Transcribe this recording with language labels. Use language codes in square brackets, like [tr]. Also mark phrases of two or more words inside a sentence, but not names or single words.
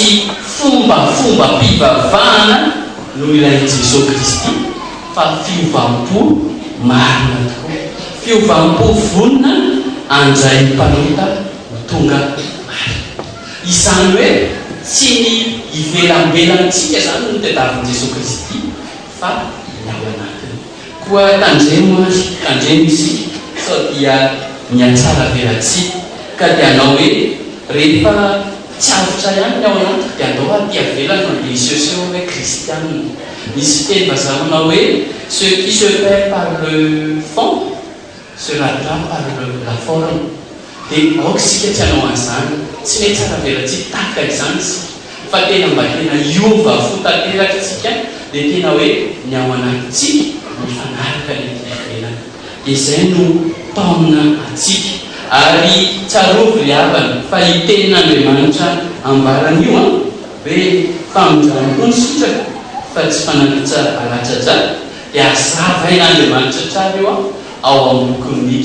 [mg] fomba mpivavahana no ilain'i Jesosy Kristy fa fiovampo marina tokoa fiovampo vonona andray ny mpanota tonga marina izany hoe tsy ny ivelambelantsika zany no tadiavin'i Jesosy Kristy fa ny ao anatiny koa tandremo isika sao dia miatsara velantsika ka dia anao hoe rehefa tsy avotra ihany ny ao anatiny dia andao aty avelana dia isehoseho hoe kristianina Misy teny vazaha manao hoe [fr] ceux qui se perdent par le fond se rattrapent par la forme. [mg] Dia aoka isika tsy hanao an'izany, tsy mety tsara velantsika tahaka izany isika fa tena mba tena iova fo tanteraka isika dia tena hoe ny ao anatintsika mifanaraka ny fiainana. Dia izay no taomina atsika ary tsarovy ry havana fa itenin'Andriamanitra ambaran'io hoe famonjam-po ny sitraka fa tsy fanakitsa alatsaja dia azava ain'Andriamanitra tsara io ao amin'ny boky Mika.